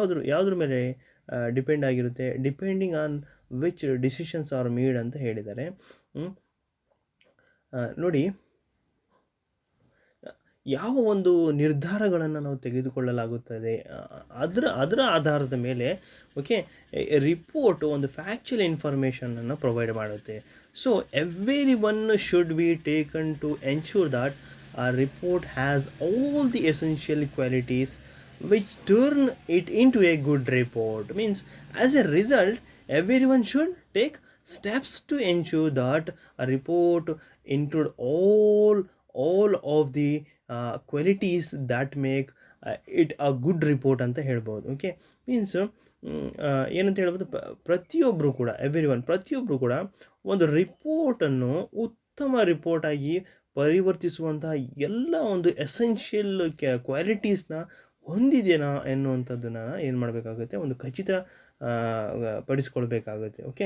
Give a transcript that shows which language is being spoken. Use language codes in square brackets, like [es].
[kn] ಯಾವುದ್ರ ಮೇಲೆ ಡಿಪೆಂಡ್ ಆಗಿರುತ್ತೆ? [en] depending on which decisions are made [kn] ಅಂತ ಹೇಳಿದ್ದಾರೆ. ನೋಡಿ, ಯಾವ ಒಂದು ನಿರ್ಧಾರಗಳನ್ನು ನಾವು ತೆಗೆದುಕೊಳ್ಳಲಾಗುತ್ತದೆ ಅದರ ಆಧಾರದ ಮೇಲೆ ರಿಪೋರ್ಟ್ ಒಂದು ಫ್ಯಾಕ್ಚುಯಲ್ ಇನ್ಫಾರ್ಮೇಷನನ್ನು ಪ್ರೊವೈಡ್ ಮಾಡುತ್ತೆ. [en] So everyone should be taken to ensure that a report has all the essential qualities which turn it into a good report. Means as a result, everyone should take steps to ensure that a report include all of the qualities that make it a good report [kn] ಅಂತ ಹೇಳ್ಬೋದು. Means ಏನಂತ ಹೇಳ್ಬೋದು, ಪ್ರತಿಯೊಬ್ಬರು ಕೂಡ ಒಂದು ರಿಪೋರ್ಟನ್ನು ಉತ್ತಮ ರಿಪೋರ್ಟಾಗಿ ಪರಿವರ್ತಿಸುವಂತಹ ಎಲ್ಲ ಒಂದು ಎಸೆನ್ಷಿಯಲ್ ಕ್ವಾಲಿಟೀಸ್ನ ಹೊಂದಿದೆನಾ ಎನ್ನುವಂಥದ್ದನ್ನು ಏನು ಮಾಡಬೇಕಾಗುತ್ತೆ, ಒಂದು ಖಚಿತ ಪಡಿಸ್ಕೊಳ್ಬೇಕಾಗುತ್ತೆ.